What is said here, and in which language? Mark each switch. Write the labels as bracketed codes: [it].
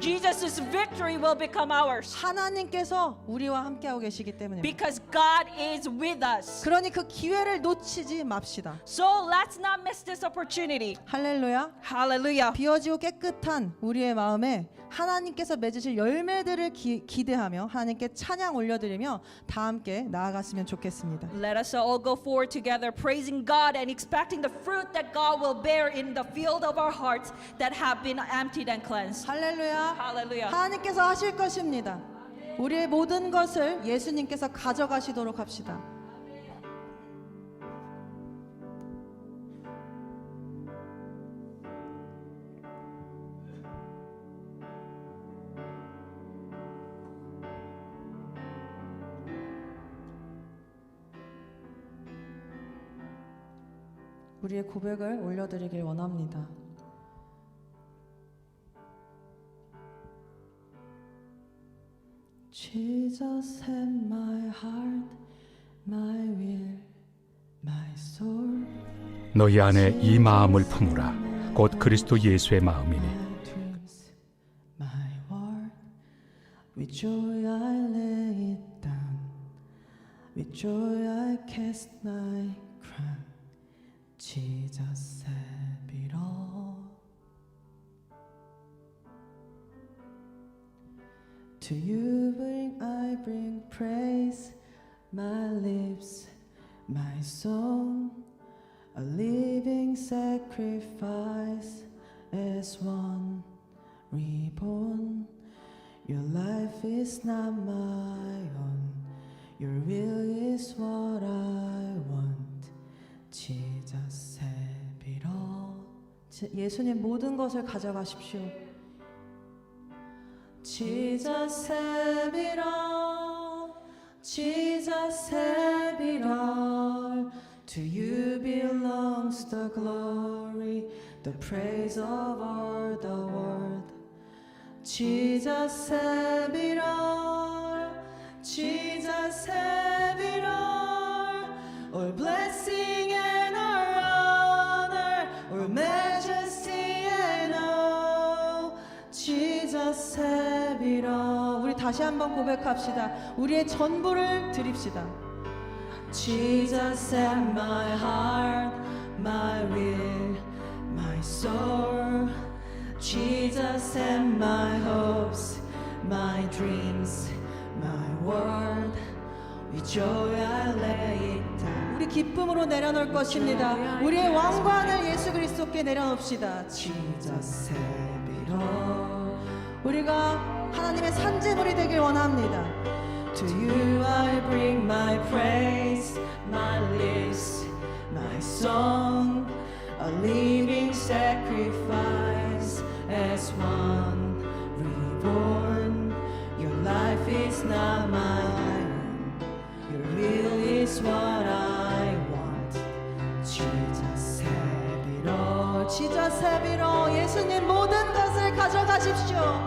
[en] Jesus' victory will become ours. [ko] 하나님께서 우리와 함께하고 계시기 때문입니다. [en] Because God is with us. [ko] 그러니 그 기회를 놓치지 맙시다. [en] So let's not miss this opportunity. [ko] 할렐루야. [en] Hallelujah. [ko] 비어지고 깨끗한 우리의 마음에 하나님께서 맺으실 열매들을 기대하며 하나님께 찬양 올려드리며 다 함께 나아갔으면 좋겠습니다. [en] Let us all go forward together, praising God and expecting the fruit that God will bear in the field of our hearts that have been emptied and cleansed. [ko] 할렐루야. [en] Hallelujah. [ko] 하나님께서 하실 것입니다. 우리의 모든 것을 예수님께서 가져가시도록 합시다. 우리의 고백을 올려드리길 원합니다. [en] Jesus have my heart, my will, my soul. [ko] 너희 안에 이 마음을 품으라. 곧 그리스도 예수의 마음이니 [en] My dreams, my word. With joy I lay it down. With joy I cast my crown. Jesus have it all. To you I bring praise, my lips, my song, a living sacrifice as one reborn. Your life is not my own, your will is what I want. Jesus have it all. [ko] 예수님 모든 것을 가져가십시오. [en] Jesus have it all. Jesus have it all. To you belongs the glory, the praise of all the world. Jesus have it all. Jesus have it all. All blessing and all honor, all majesty and all. Jesus have it all. [ko] 우리 다시 한번 고백합시다. 우리의 전부를 드립시다. [en] Jesus have my heart, my will, my soul. Jesus have my hopes, my dreams, my world. With joy I lay it down. [ko] 우리 기쁨으로 내려놓을 것입니다. 우리의 왕관을 예수 그리스도께 내려놓읍시다. [en] Jesus have it all. [ko] 우리가 하나님의 산재물이 되길 원합니다. [en] To you I bring my praise, my lips, my song, a living sacrifice as one reborn. Your life is not my own, your will is what I want. Jesus have it all. Jesus have it all. [ko] 예수님 모든 것을 가져가십시오.